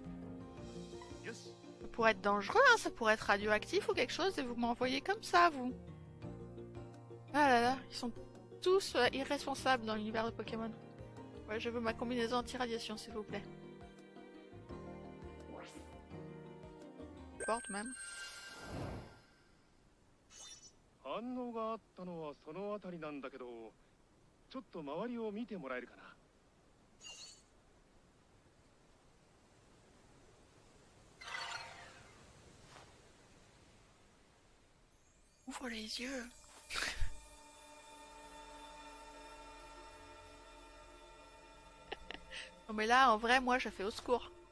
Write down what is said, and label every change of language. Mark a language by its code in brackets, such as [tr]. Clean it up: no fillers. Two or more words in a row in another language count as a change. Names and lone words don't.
[fr] Ça pourrait être dangereux, hein, ça pourrait être radioactif ou quelque chose et vous m'envoyez comme ça, vous. Ah là là, ils sont tous irresponsables dans l'univers de Pokémon. Ouais, je veux ma combinaison anti-radiation, s'il vous plaît. Porte même. [ja] 反応があったのはその辺りなんだけど、ちょっと周りを見てもらえるかな。 [fr] Ouvre les yeux. Non mais là, en vrai, moi, je fais au secours.